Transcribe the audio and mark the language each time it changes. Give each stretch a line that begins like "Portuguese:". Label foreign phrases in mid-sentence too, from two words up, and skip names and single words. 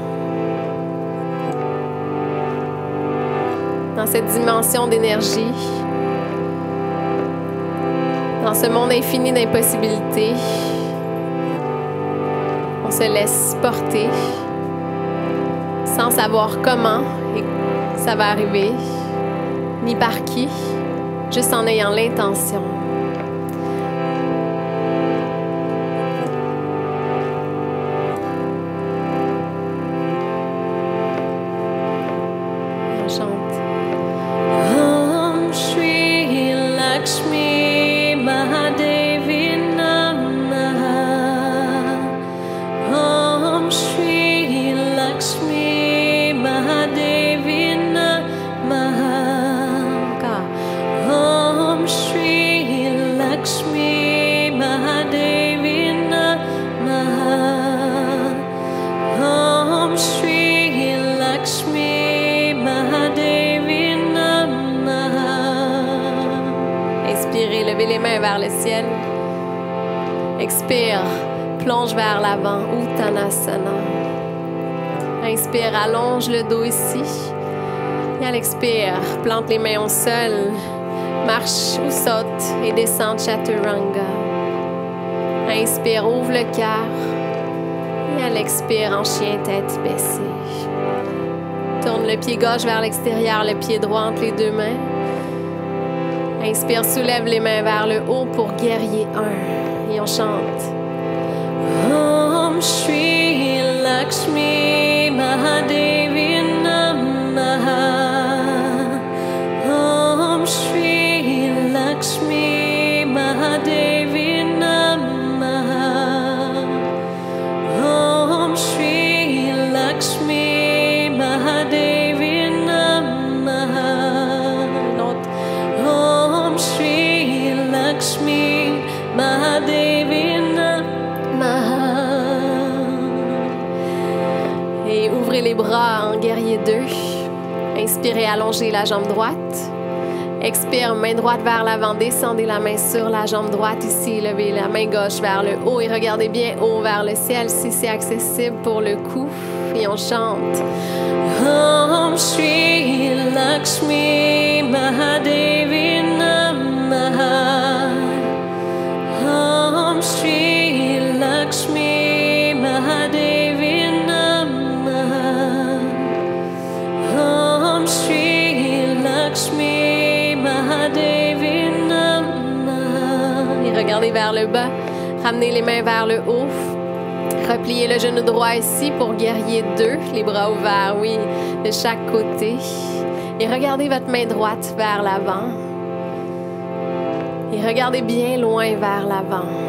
French: Dans cette dimension d'énergie, dans ce monde infini d'impossibilités, on se laisse porter sans savoir comment ça va arriver, ni par qui, juste en ayant l'intention. On chante.
Sanskrit: Om Shri Lakshmi Mahadevi Namaha. Om Shri Lakshmi Mahadevi Namaha. Om Shri Lakshmi Mahadevi Namaha. Om Shri Lakshmi Mahadevi Namaha.
French: Inspirez, levez les mains vers le ciel. Expire, plonge vers l'avant, Uttanasana. Inspire, allonge le dos ici. Et à l'expire, plante les mains au sol. Marche ou saute et descend Chaturanga. Inspire, ouvre le cœur. Et à l'expire, en chien, tête baissée. Tourne le pied gauche vers l'extérieur, le pied droit entre les 2 mains. Inspire, soulève les mains vers le haut pour guerrier 1. Et on chante.
Sanskrit: Om Shri Lakshmi Mahadevi Namaha. Om Shri Lakshmi Mahadevi Namaha. Om Shri Lakshmi Mahadevi Namaha. Om Shri Lakshmi Mahadevi Namaha.
French: Et ouvrez les bras en guerrier 2. Inspirez, allongez la jambe droite. Expire, main droite vers l'avant, descendez la main sur la jambe droite ici, levez la main gauche vers le haut et regardez bien haut vers le ciel si c'est accessible pour le cou. Et on chante.
Sanskrit: Om Shri Lakshmi Mahadevi Namaha. Om Shri Lakshmi Mahadevi Namaha. Om Shri Lakshmi Mahadevi Namaha.
French: Regardez vers le bas. Ramenez les mains vers le haut. Repliez le genou droit ici pour guerrier 2. Les bras ouverts, oui, de chaque côté. Et regardez votre main droite vers l'avant. Et regardez bien loin vers l'avant.